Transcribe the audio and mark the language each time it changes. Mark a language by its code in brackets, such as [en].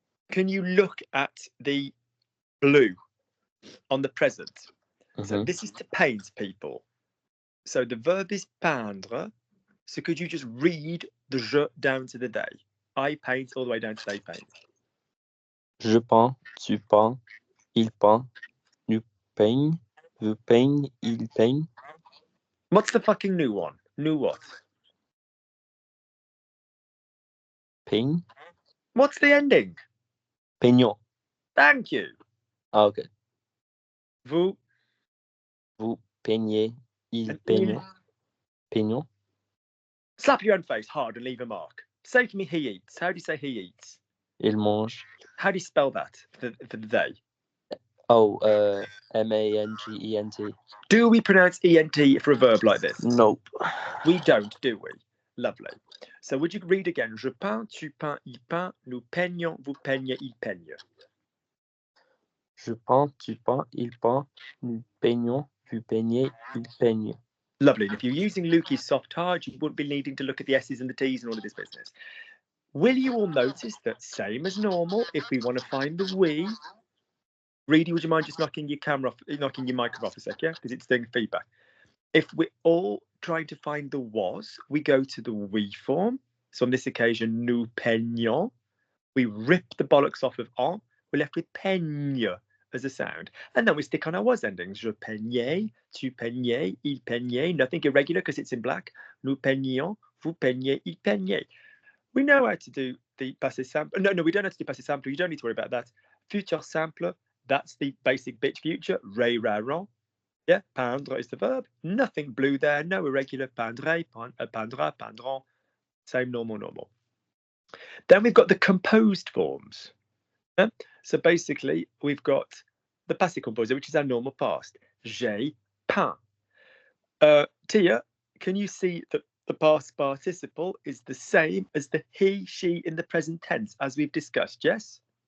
[en] Can you look at the blue on the present? So this is to paint, people. So the verb is peindre. So could you just read the je down to the day? I paint all the way down to they paint. [fr] Je peins, tu peins, il peint, nous peigne, vous peigne, il peigne. [en] What's the fucking new one? New what? [fr] Peigne. [en] What's the ending? [fr] Peignons. [en] Thank you. Ah, okay. [fr] Vous peignez, il peigne. Peignons. [en] Slap your own face hard and leave a mark. Say to me, he eats. How do you say he eats? [fr] Il mange. [en] How do you spell that for the they? Oh, M-A-N-G-E-N-T. Do we pronounce E-N-T for a verb like this? Nope. We don't, do we? Lovely. So would you read again? [fr] Je peins, tu peins, il peint, nous peignons, vous peignez, il peigne. Je peins, tu peins, il peint, nous peignons, vous peignez, il peigne. [en] Lovely. And if you're using Lukey's soft hard, you wouldn't be needing to look at the S's and the T's and all of this business. Will you all notice that same as normal, if we want to find the we, Reedy, would you mind just knocking your camera off, knocking your mic off a sec, yeah? Because it's doing feedback. If we're all trying to find the was, we go to the we form. So on this occasion, [fr] nous peignons. [en] We rip the bollocks off of en. We're left with peigne as a sound. And then we stick on our was endings. [fr] Je peignais, tu peignais, il peignait. [en] Nothing irregular because it's in black. [fr] Nous peignions, vous peignez, il peignait. [en] We know how to do the passé simple. No, we don't have to do passé simple. You don't need to worry about that. Futur simple, that's the basic bitch future. Ray, ra, ron. Yeah, peindre is the verb. Nothing blue there. No irregular. [fr] Peindre, peindra, peindront. [en] Same normal. Then we've got the composed forms. Yeah? So basically, we've got the passé composé, which is our normal past. [fr] J'ai peint. [en] Tia, can you see that the past participle is the same as the he, she in the present tense, as we've discussed, yes?